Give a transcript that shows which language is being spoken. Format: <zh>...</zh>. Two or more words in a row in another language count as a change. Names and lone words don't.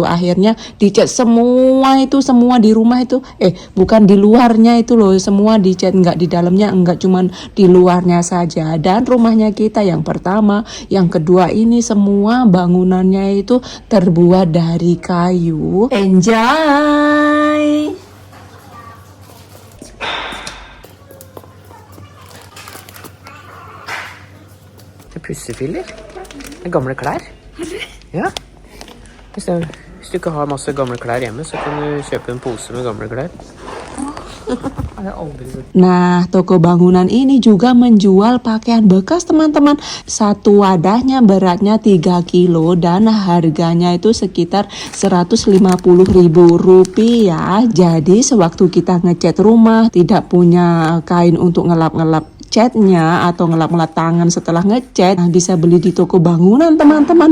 <id>Akhirnya dicat semua itu, semua di rumah itu, bukan di luarnya itu loh, semua dicat, enggak di dalamnya, enggak cuman di luarnya saja. Dan rumahnya kita yang pertama, yang kedua ini semua bangunannya itu terbuat dari kayu. Enjoy!</id> <no>Pussefiller. Gamle klær. Ja. Hvis du ikke har masse gamle klær hjemme, så kan du kjøpe en pose med gamle klær.</no> <id>Nah, toko bangunan ini juga menjual pakaian bekas teman-teman. Satu wadahnya beratnya 3 kilo dan harganya itu sekitar Rp150.000. Jadi sewaktu kita ngecat rumah, tidak punya kain untuk ngelap-ngelap catnya atau ngelap-ngelap tangan setelah ngecat, bisa beli di toko bangunan teman-teman.</id>